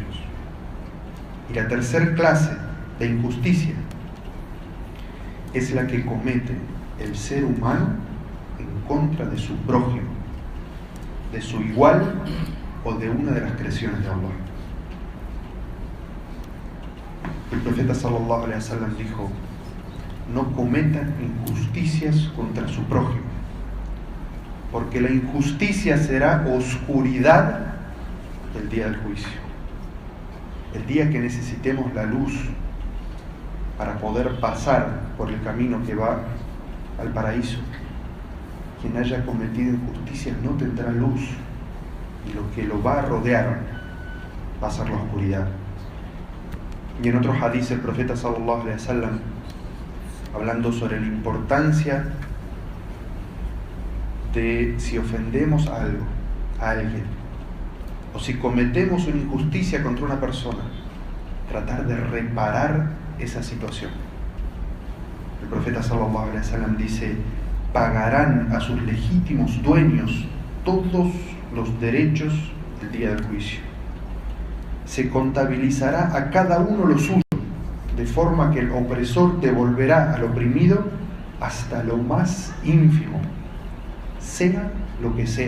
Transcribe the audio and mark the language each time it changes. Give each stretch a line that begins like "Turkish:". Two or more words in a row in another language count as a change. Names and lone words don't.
Spanish: Y la tercera clase de injusticia es la que comete el ser humano en contra de su prójimo, de su igual o de una de las creaciones de Allah. El profeta
Arabic: صلى الله عليه وسلم
Spanish: dijo: no cometan injusticias contra su prójimo, porque la injusticia será oscuridad el día del juicio. El día que necesitemos la luz para poder pasar por el camino que va al paraíso, quien haya cometido injusticias no tendrá luz, y lo que lo va a rodear va a ser la oscuridad. Y en otro hadith el profeta
Arabic: صلى الله عليه وسلم,
Spanish: hablando sobre la importancia de, si ofendemos a alguien, o si cometemos una injusticia contra una persona, tratar de reparar esa situación. El profeta
Arabic: صلى الله عليه وسلم
Spanish: dice: pagarán a sus legítimos dueños todos los derechos del día del juicio. Se contabilizará a cada uno lo suyo, de forma que el opresor devolverá al oprimido hasta lo más ínfimo, sea lo que sea.